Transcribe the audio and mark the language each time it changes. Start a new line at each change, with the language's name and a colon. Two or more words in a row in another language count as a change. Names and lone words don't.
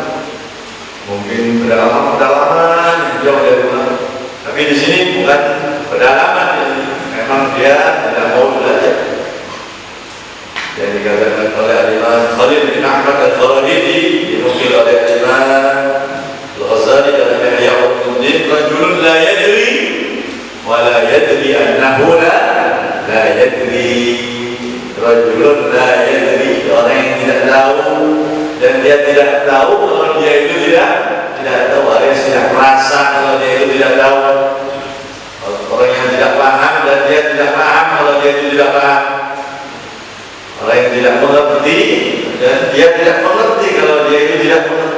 Indonesian: Mungkin pedalaman jauh dari ulama, tapi di sini bukan pedalaman, memang dia tidak mau belajar. Yang dikatakan oleh Imam Khalil bin Ahmad Al-Farahidi, dinukil oleh Imam Al-Ghazali dalam Ihya Ulumuddin,
Arabic: رجل لا يدري ولا يدري أنه لا يدري. رجل لا يدري,
Indonesian: orang yang tidak tahu dan dia tidak tahu kalau dia itu tidak tahu, alias tidak merasa kalau dia itu tidak tahu. Orang yang tidak paham dan dia tidak paham kalau dia itu tidak paham. Orang yang tidak mengerti dan dia tidak mengerti kalau dia itu tidak mengerti.